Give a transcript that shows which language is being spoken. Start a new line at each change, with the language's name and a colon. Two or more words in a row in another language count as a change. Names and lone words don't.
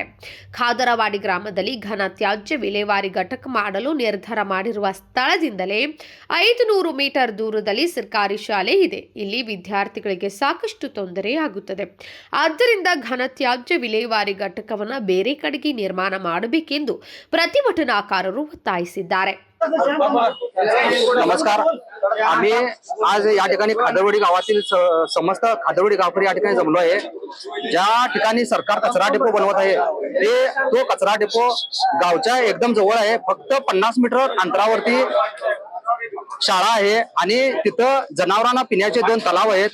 Kannada: ಖಾದರವಾಡಿ ಗ್ರಾಮದಲ್ಲಿ ಘನತ್ಯಾಜ್ಯ ವಿಲೇವಾರಿ ಘಟಕ ಮಾಡಲು ನಿರ್ಧಾರ ಮಾಡಿರುವ ಸ್ಥಳದಿಂದಲೇ 500 ಮೀಟರ್ ದೂರದಲ್ಲಿ ಸರ್ಕಾರಿ ಶಾಲೆ ಇದೆ. ಇಲ್ಲಿ ವಿದ್ಯಾರ್ಥಿಗಳಿಗೆ ಸಾಕಷ್ಟು ತೊಂದರೆಯಾಗುತ್ತದೆ. ಆದ್ದರಿಂದ ಘನತ್ಯಾಜ್ಯ ವಿಲೇವಾರಿ ಘಟಕವನ್ನು ಬೇರೆ ಕಡೆಗೆ ನಿರ್ಮಾಣ ಮಾಡಬೇಕೆಂದು ಪ್ರತಿಭಟನಾಕಾರರು ಒತ್ತಾಯಿಸಿದ್ದಾರೆ.
Marathi: नमस्कार. आम्ही आज या ठिकाणी खादरवाडी गावातील समस्त खादरवाडी गावकरी या ठिकाणी जमलो आहे. ज्या ठिकाणी सरकार कचरा डेपो बनवत आहे तो कचरा डेपो गावच्या एकदम जवळ आहे. फक्त 50 मीटर अंतरावरती शाळा आहे आणि तिथं जनावरांना पिण्याचे 2 तलाव आहेत.